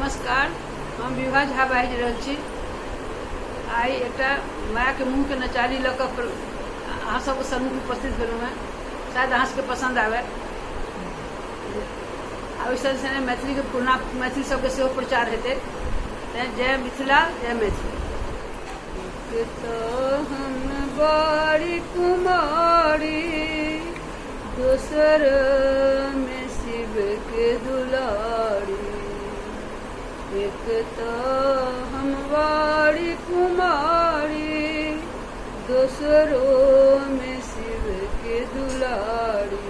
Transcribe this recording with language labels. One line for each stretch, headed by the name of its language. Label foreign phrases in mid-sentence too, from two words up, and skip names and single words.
Maithili: नमस्कार, हम विभा झा बाजि रहल छी। आई एकटा माया के मुँह के नचारी लऽ कऽ अहाँ सबके सम्मुख उपस्थित भेलहुँ हेँ। शायद अहाँ सबके पसंद आवे। आ ओहिसँ संगे मैथिली के पुरना मैथिली सबके सेहो प्रचार हेतै। जय मिथिला, जय मैथिली। तो हम बड़ी कुमारी, दोसर में शिव के दुलारी। एक तो हम बड़ी कुमारी, दोसरों में शिव के दुलारी।